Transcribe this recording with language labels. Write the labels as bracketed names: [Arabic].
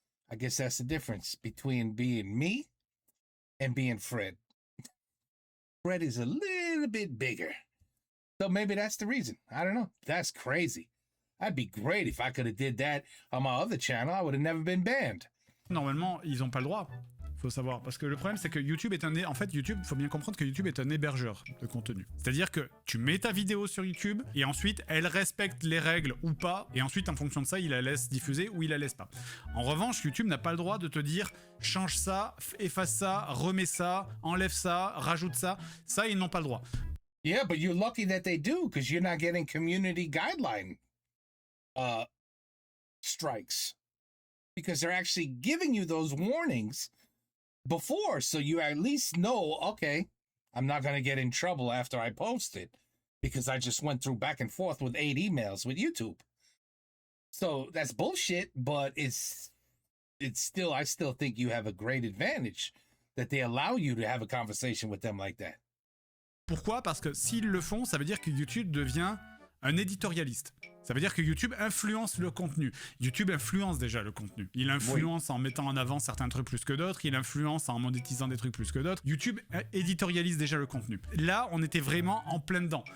[English] I guess that's the difference between being me and being Fred. Fred is a little bit bigger. So maybe that's the reason. I don't know. That's crazy. That'd be great if I could have did that on my other channel. I would have never been banned. [French] Normalement, ils n'ont pas le droit. Faut savoir. Parce que le problème, c'est que YouTube est en fait, YouTube, faut bien comprendre que YouTube est un hébergeur de contenu. C'est-à-dire que tu mets ta vidéo sur YouTube et ensuite, elle respecte les règles ou pas. Et ensuite, en fonction de ça, il la laisse diffuser ou il la laisse pas. En revanche, YouTube n'a pas le droit de te dire change ça, efface ça, remets ça, enlève ça, rajoute ça. Ça, ils n'ont pas le droit. [English] Yeah, but you're lucky that they do because you're not getting community guideline strikes. Because they're actually giving you those warnings before, so you at least know, okay, I'm not going to get in trouble after I post it because I just went through back and forth with 8 emails with YouTube. So that's bullshit, but it's still, I still think you have a great advantage that they allow you to have a conversation with them like that. [French] Pourquoi? Parce que s'ils le font, ça veut dire que YouTube devient un éditorialiste. Ça veut dire que YouTube influence le contenu. YouTube influence déjà le contenu. Il influence en mettant en avant certains trucs plus que d'autres. Il influence en monétisant des trucs plus que d'autres. YouTube éditorialise déjà le contenu. Là, on était vraiment en plein dedans.